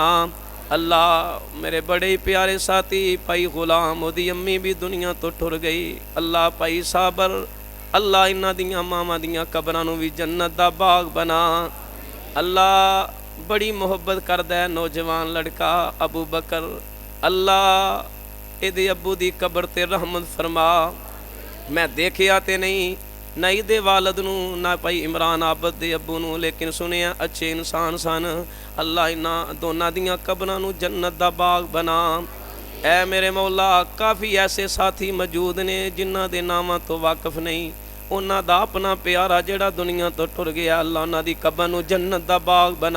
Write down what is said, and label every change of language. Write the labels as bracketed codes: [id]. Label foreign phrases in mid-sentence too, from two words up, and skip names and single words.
[pa] ਅੱਲਾਹ ਮੇਰੇ ਬੜੇ ਪਿਆਰੇ ਸਾਥੀ ਭਾਈ ਗ਼ੁਲਾਮ, ਓਦੀ ਅੰਮੀ ਭੀ ਦੁਨੀਆ ਤੋ ਟੁਰ ਗਈ, ਅੱਲਾਹ ਭਾਈ ਸਾਬਰ, ਅੱਲਾਹ ਇਨ੍ਹਾਂ ਦੀਆਂ ਮਾਵਾਂ ਦੀਆਂ ਕਬਰਾਂ ਨੂੰ ਭੀ ਜੰਨਤ ਦਾ ਬਾਗ਼ ਬਣਾ। ਅੱਲਾਹ ਬੜੀ ਮੁਹੱਬਤ ਕਰਦਾ ਹੈ ਨੌਜਵਾਨ ਲੜਕਾ ਅਬੂ ਬਕਰ, ਅੱਲਾਹ ਇਹਦੇ ਅੱਬੂ ਕੀ ਕਬਰ ਤੇ ਰਹਿਮਤ ਫ਼ਰਮਾ। ਮੈਂ ਦੇਖਿਆ ਤੋ ਨਹੀਂ ਨਾ ਇਹਦੇ ਵਾਲਦ ਨੂੰ ਨਾ ਭਾਈ ਇਮਰਾਨ ਆਬਦ ਦੇ ਅੱਬੂ ਨੂੰ, ਲੇਕਿਨ ਸੁਣਿਆ ਅੱਛੇ ਇਨਸਾਨ ਸਨ। ਅੱਲਾਹ ਇਨ੍ਹਾਂ ਦੋਨੋਂ ਦੀਆਂ ਕਬਰਾਂ ਨੂੰ ਜੰਨਤ ਦਾ ਬਾਗ਼ ਬਣਾ। ਐ ਮੇਰੇ ਮੌਲਾ ਕਾਫ਼ੀ ਐਸੇ ਸਾਥੀ ਮੌਜੂਦ ਨੇ ਜਿਨ੍ਹਾਂ ਦੇ ਨਾਵਾਂ ਤੋ ਵਾਕਫ਼ ਨਹੀਂ, ਉਨ੍ਹਾਂ ਦਾ ਅਪਣਾ ਪਿਆਰਾ ਜਿਹੜਾ ਦੁਨੀਆ ਤੋ ਟੁਰ ਗਿਆ, ਅੱਲਾਹ ਉਨ੍ਹਾਂ ਦੀ ਕਬਰ ਨੂੰ ਜੰਨਤ ਦਾ ਬਾਗ਼ ਬਣਾ।